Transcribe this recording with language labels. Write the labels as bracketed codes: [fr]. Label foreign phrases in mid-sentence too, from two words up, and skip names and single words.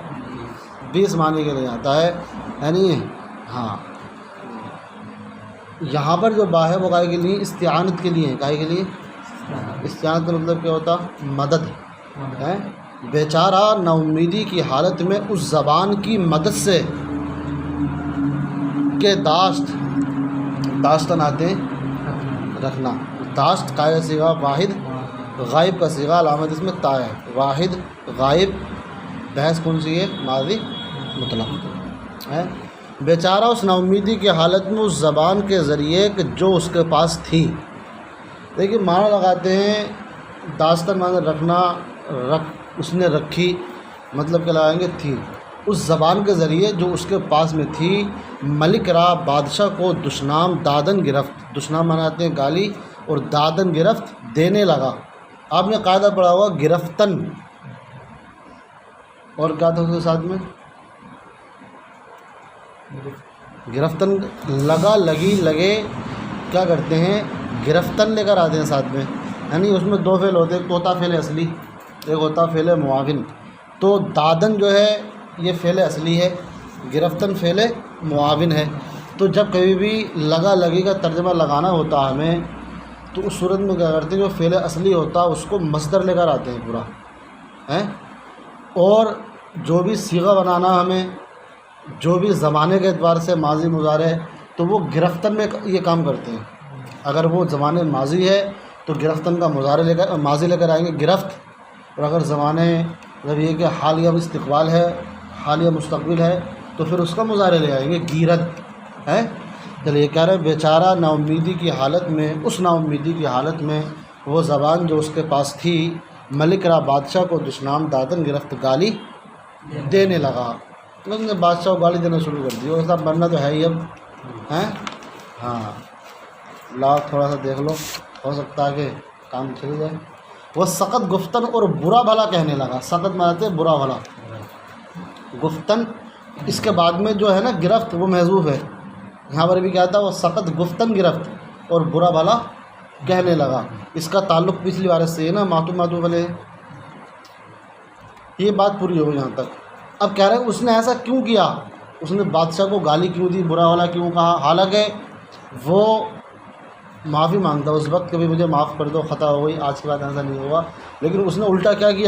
[ur] 20 معنی کے لیے آتا ہے، یعنی ہاں یہاں پر جو با ہے وہ کائے کے لیے؟ استعانت کے لیے، کائے کے لیے؟ استعانت کا مطلب کیا ہوتا؟ مدد ہے۔ بیچارہ نا امیدی کی حالت میں اس زبان کی مدد سے کہ داشت، داشتن آتے ہیں رکھنا، داشت قائل صیغہ واحد، غائب کا صیغہ علامت اس میں تا ہے، واحد غائب، بحث کون سی ہے؟ ماضی مطلق ہے۔ بیچارہ اس نا امیدی کی حالت میں اس زبان کے ذریعے کہ جو اس کے پاس تھی، دیکھیے معنی لگاتے ہیں، داستان معنی رکھنا، اس نے رکھی، مطلب کیا لگائیں گے؟ تھی، اس زبان کے ذریعے جو اس کے پاس میں تھی، [fa] ملک را [ur] بادشاہ کو [fa] دشنام دادن گرفت، [ur] دشنام مناتے ہیں گالی، اور دادن گرفت دینے لگا۔ آپ نے قاعدہ پڑھا ہوا گرفتن، اور کیا تھا اس کے ساتھ میں؟ گرفتن، لگا، لگی، لگے، کیا کرتے ہیں؟ گرفتن لے کر آتے ہیں ساتھ میں، یعنی اس میں 2 فعل ہوتے ہیں، ایک ہوتا فعل اصلی، ایک ہوتا فعل معاون۔ تو دادن جو ہے یہ فعل اصلی ہے، گرفتن فعل معاون ہے۔ تو جب کبھی بھی لگا لگی کا ترجمہ لگانا ہوتا ہمیں، تو اس صورت میں کیا کرتے ہیں؟ جو فعل اصلی ہوتا اس کو مصدر لے کر آتے ہیں پورا ہے، اور جو بھی صیغہ بنانا ہمیں، جو بھی زمانے کے اعتبار سے ماضی مضارع، تو وہ گرفتن میں یہ کام کرتے ہیں۔ اگر وہ زمانے ماضی ہے تو گرفتن کا مضارع لے کر، ماضی لے کر آئیں گے گرفت، اور اگر زمانے جب یہ کہ حالیہ استقبال ہے، حالیہ مستقبل ہے، تو پھر اس کا مضارع لے آئیں گے گیرت ہے۔ چلیے کہہ رہے ہیں بیچارہ نا امیدی کی حالت میں، اس نا امیدی کی حالت میں وہ زبان جو اس کے پاس تھی، [fa] ملک را [ur] بادشاہ کو [fa] دشنام دادن گرفت [ur] گالی دینے لگا، مطلب نے بادشاہ کو گالی دینا شروع کر دی، اور صاحب بننا تو ہے ہی اب ہیں۔ ہاں لا تھوڑا سا دیکھ لو، ہو سکتا ہے کہ کام چل جائے۔ وہ [fa] سخت گفتن [ur] اور برا بھلا کہنے لگا، سخت معنی برا بھلا، گفتن اس کے بعد میں جو ہے نا گرفت وہ محذوف ہے، یہاں پر بھی کیا تھا؟ وہ [fa] سخت گفتن گرفت [ur] اور برا بھلا کہنے لگا۔ اس کا تعلق پچھلی بار سے ہے نا، معطوف علیہ، یہ بات پوری ہو یہاں تک۔ اب کہہ رہے ہیں اس نے ایسا کیوں کیا، اس نے بادشاہ کو گالی کیوں دی، برا بھلا کیوں کہا، حالانکہ وہ معافی مانگتا اس وقت، کبھی مجھے معاف کر دو، خطا ہو گئی، آج کے بعد ایسا نہیں ہوگا، لیکن اس نے الٹا کیا کیا؟